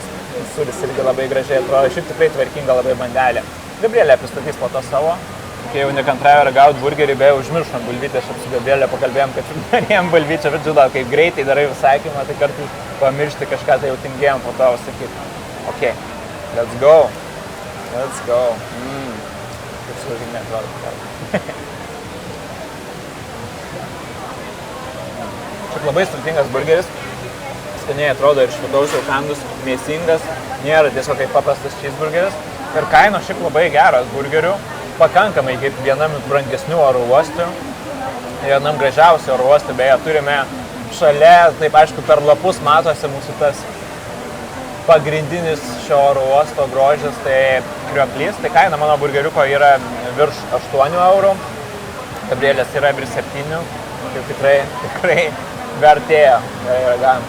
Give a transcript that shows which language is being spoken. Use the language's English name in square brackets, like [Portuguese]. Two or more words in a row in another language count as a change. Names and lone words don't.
[Lithuanian] Sūris irgi labai gražiai atrodo, šiaip tikrai tvarkinga labai bandelė. Gabrielė pristatys po to savo. Kai jau nekantrauju ragauti burgerį, beje, užmiršom bulvytę, aš su Gabrielė pakalbėjom, kad norėjom bulvyčią, bet žinau, kaip greitai darai užsakymą, tai kartais pamiršti kažką, tai jau tingėjom po to sakyti. [English] Ok, let's go. Let's go. [Lithuanian] Kaip sauginė atrodo. Šiaip labai sultingas burgeris. Skaniai atrodo ir iš vidaus jau kandus, mėsingas, nėra tiesiog kaip paprastas cheeseburgeris. Ir kainos šiaip labai geras burgerių, pakankamai kaip vienam brangesnių oro uostų, vienam gražiausių oro uostų, beje, turime šalia, taip aišku, per lapus matosi mūsų tas pagrindinis šio oro uosto grožis, tai Krioklys, tai kaina mano burgeriuko yra virš 8 eurų, Gabrielės yra virš 7, tai tikrai vertėjo, ragavim.